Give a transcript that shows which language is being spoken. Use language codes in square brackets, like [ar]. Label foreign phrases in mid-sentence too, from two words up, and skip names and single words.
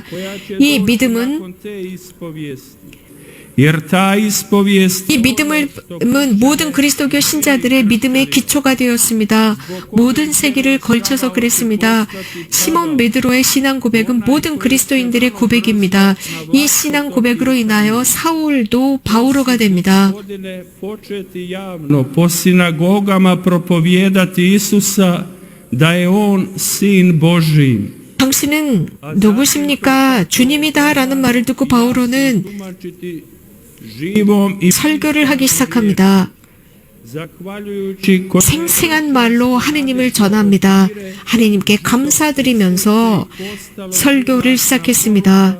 [ko] 이 믿음은 이 믿음은 모든 그리스도교 신자들의 믿음의 기초가 되었습니다. 모든 세기를 걸쳐서 그랬습니다. 시몬 베드로의 신앙 고백은 모든 그리스도인들의 고백입니다. 이 신앙 고백으로 인하여 사울도 바오로가 됩니다. [hr] po sinagogama propovijedati Isusa da je on sin Božji. [ko] 당신은 누구십니까? 주님이다 라는 말을 듣고 바오로는 설교를 하기 시작합니다. 생생한 말로 하느님을 전합니다. 하느님께 감사드리면서 설교를 시작했습니다.